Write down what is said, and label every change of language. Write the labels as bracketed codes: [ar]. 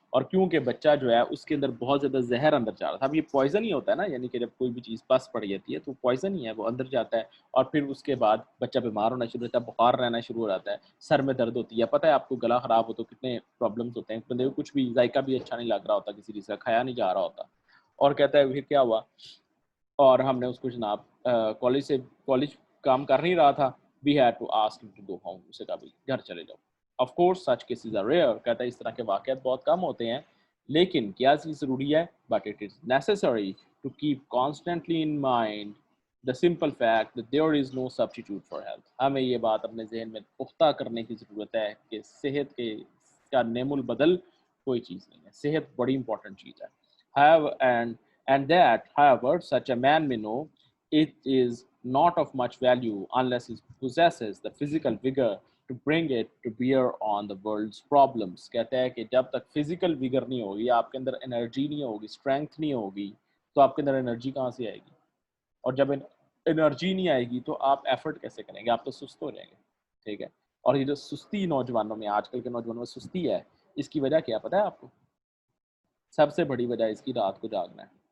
[ur] اور کیونکہ بچہ جو ہے اس کے اندر بہت زیادہ زہر اندر جا رہا تھا. اب یہ پوائزن ہی ہوتا ہے نا, یعنی کہ جب کوئی بھی چیز پس پڑ جاتی ہے تو پوائزن ہی ہے, وہ اندر جاتا ہے اور پھر اس کے بعد بچہ بیمار ہونا شروع ہوتا ہے, بخار رہنا شروع ہو جاتا ہے, سر میں درد ہوتی ہے. پتہ ہے آپ کو گلا خراب ہو تو کتنے پرابلمس ہوتے ہیں, بندے کو کچھ بھی ذائقہ بھی اچھا نہیں لگ رہا ہوتا, کسی چیز کا کھایا نہیں جا رہا ہوتا, اور کہتا ہے پھر کیا ہوا, اور ہم نے اس کو جناب کالج کام کر نہیں رہا تھا, [en] we had to ask him to go home, [ur] اسے کہا بھی گھر چلے جاؤ. [en] Of course such cases are rare, [ur] کہتا ہے اس طرح کے واقعات بہت کم ہوتے ہیں, لیکن کیا چیز ضروری ہے, [en] but it is necessary to keep constantly in mind the simple fact that there is no substitute for health. [ur] ہمیں یہ بات اپنے ذہن میں پختہ کرنے کی ضرورت ہے کہ صحت کے کا نعم البدل کوئی چیز نہیں ہے, صحت بڑی امپورٹنٹ چیز ہے. [en] And that, however, such a man may know, it is not of much value unless he possesses the physical vigor to bring it to bear on the world's problems. [ur] کہتے ہیں کہ جب تک فزیکل ویگر نہیں ہوگی, آپ کے اندر energy نہیں ہوگی, اسٹرینتھ نہیں ہوگی, تو آپ کے اندر انرجی کہاں سے آئے گی, اور جب انرجی نہیں آئے گی تو آپ ایفرٹ کیسے کریں گے, آپ تو سست ہو جائیں گے. ٹھیک ہے, اور یہ جو سستی نوجوانوں میں, آج کل کے نوجوانوں میں سستی ہے, اس کی وجہ کیا پتہ ہے آپ کو؟ سب سے بڑی وجہ اس کی رات کو جاگنا ہے.